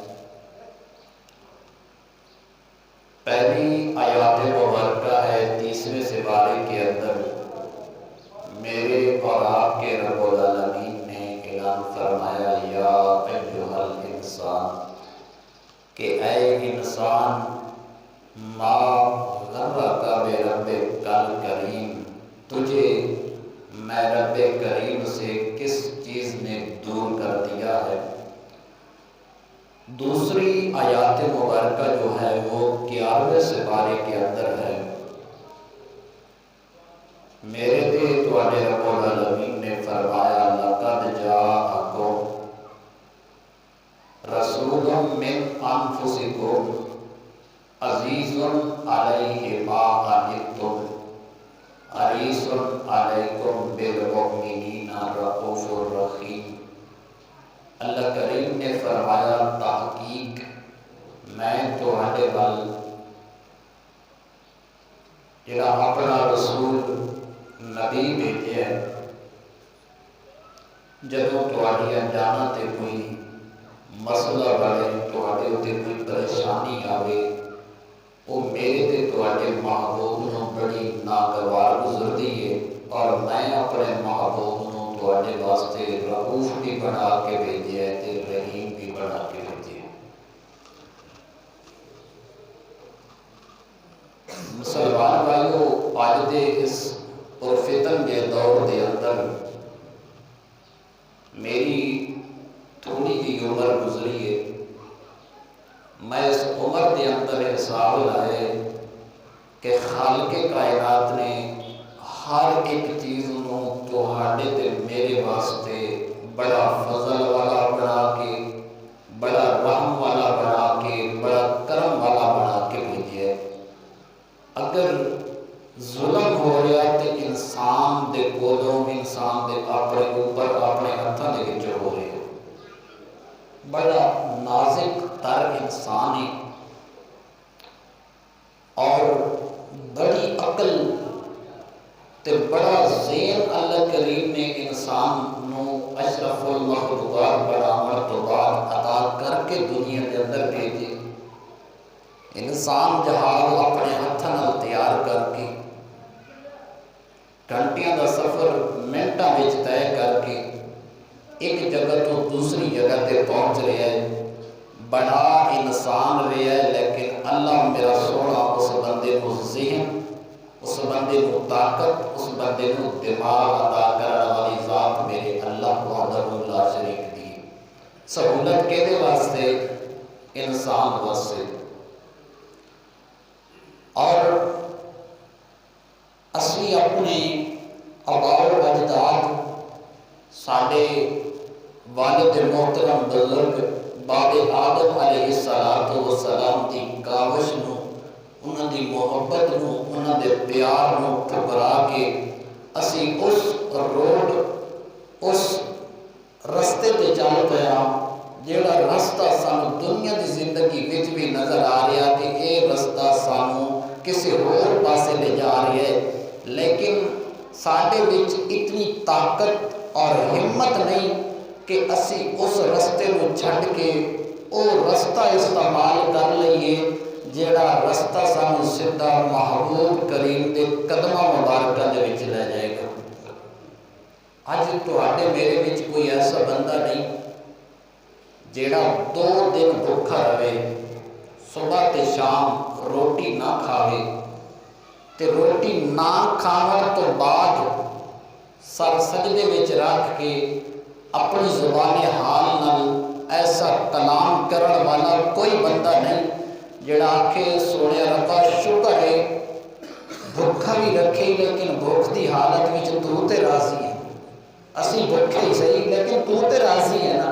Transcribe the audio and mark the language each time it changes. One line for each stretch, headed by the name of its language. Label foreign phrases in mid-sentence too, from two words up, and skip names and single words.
Urdu: پہلی آیات مبارکہ ہے 30ویں سپارے کے اندر میرے اور آپ کے رب العالمین نے اعلان فرمایا،
Arabic: یا ایھا الانسان،
Urdu: کہ اے انسان،
Arabic: ما غرک بربک الکریم،
Urdu: تجھے میں رب کریم سے کس چیز نے دور کر دیا ہے۔ دوسری آیات مبارکہ جو ہے وہ 11ویں سپارے کے اندر ہے۔
Punjabi: میرے تے تواڈے رب العالمین نے فرمایا،
Arabic: لقد جاءکم رسول من انفسکم عزیز علیہ ما عنتم حریص علیکم بالمؤمنین رؤوف الرحیم۔
Punjabi: اللہ کریم نے فرمایا، تحقیق میں تواڈے ول جڑا اپنا رسول نبی بھیجے، جدوں تواڈیاں جاناں تے کوئی مسئلہ بنے، تواڈے تے کوئی پریشانی آوے، وہ میرے تے تواڈے محبوب نوں بڑی ناگوار گزردی ہے، اور میں اپنے محبوب نوں تواڈے واسطے رؤوف بھی بنا کے بھیجے ہے تے رحیم بھی بنا کے بھیجے ہے۔ مسلمان بھائیو، اج دے اس پرفتن کے دور دے اندر میری تھوڑی جی عمر گزری ہے، میں اس عمر کے اندر حساب لائے کہ خالق کائنات نے ہر ایک چیز نوں تہاڈے تے میرے واسطے بڑا فضل والا بنا کے، بڑا رحم والا بنا کے، بڑا کرم والا بنا کے بھیجے۔ اگر ظلم ہو رہا ہے تو انسان دے کولوں، انسان دے اپنے اوپر اپنے ہاتھوں دے وچ ہو رہے، بڑا نازک تر انسان ہے، اور بڑی عقل تے بڑا ذہن اللہ کریم نے انسان نو اشرف المخلوقات بناون تو بعد عطا کر کے دنیا کے اندر بھیجے۔ انسان جہاز اپنے ہاتھوں نال تیار کر کے، گھنٹیاں دا سفر منٹاں وچ طے کر کے ایک جگہ تو دوسری جگہ تے پہنچ رہا ہے، بڑا انسان رہا ہے، لیکن اللہ میرا سونا اس بندے کو ذہن، اس بندے کو طاقت، اس بندے کو دماغ عطا کرنے والی ذات میرے اللہ
Arabic: وحدہ لا شریک
Punjabi: دی۔ سہولت کہدے واسطے؟ انسان واسطے۔ اور اسی اپنے آباء و اجداد، ساڈے والد محترم بزرگ باب آدم علیہ السلام کی کاوش نو انہاں دی محبت نو، انہاں دے پیار نو ٹھکرا کے اسی اس روڈ، اس رستے تے چل پے ہاں جیڑا رستہ سانو دنیا دی زندگی وچ بھی نظر آ رہا کہ یہ رستہ سانو کسی ہور پاسے لے جا رہا ہے، لیکن ساڈے وچ اتنی طاقت اور ہمت نہیں کہ اسی اس رستے نو چھڈ کے او رستہ استعمال کر لئیے جیڑا رستہ سانو سیدھا محبوب کریم دے قدماں مبارکاں دے وچ لے جائے گا۔ اج تواڈے میرے وچ کوئی ایسا بندہ نہیں جیڑا 2 دن بھوکا رہے، صبح تے شام روٹی نہ کھاوے تے روٹی نہ کھاون تو بعد سر سجدے وچ رکھ کے اپنی زبان حال نال ایسا کلام کرن والا کوئی بندہ نہیں جڑا آکھے سونے ربا شکر ہے بھوکا بھی رکھے لیکن بھوک دی حالت وچ تو تے راضی ہے، اسی بھوکے ہی صحیح لیکن تو تے راضی ہے نا؟